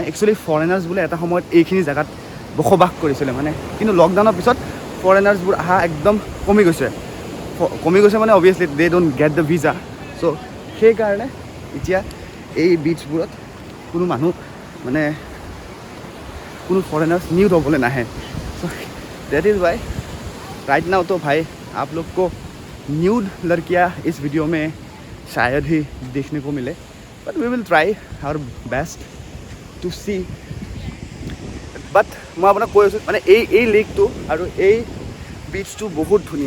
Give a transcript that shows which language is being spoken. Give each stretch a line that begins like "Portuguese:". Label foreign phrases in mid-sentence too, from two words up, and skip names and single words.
English: actually foreigners
Assamese: বোলে এটা সময়ত এইখিনি জেগাত বসবাস কৰিছিলে মানে, কিন্তু লকডাউনৰ পিছত ফৰেনাৰ্ছবোৰ অহা একদম কমি গৈছে মানে
English: obviously they don't get the visa.
Assamese: চ' সেইকাৰণে এতিয়া এই বিচবোৰত কোনো মানুহ মানে কোনো
English: foreigners nude
Hindi: होने ना है।
English: so that is why right now
Hindi: तो भाई आप लोग को न्यूड लड़कियाँ इस वीडियो में शायद ही देखने को मिले,
English: but we will try our best to see.
Hindi: बट मैं आपको
Assamese: কৈ আছোঁ মানে এই লেকটো আৰু এই বিচটো বহুত ধুনীয়া।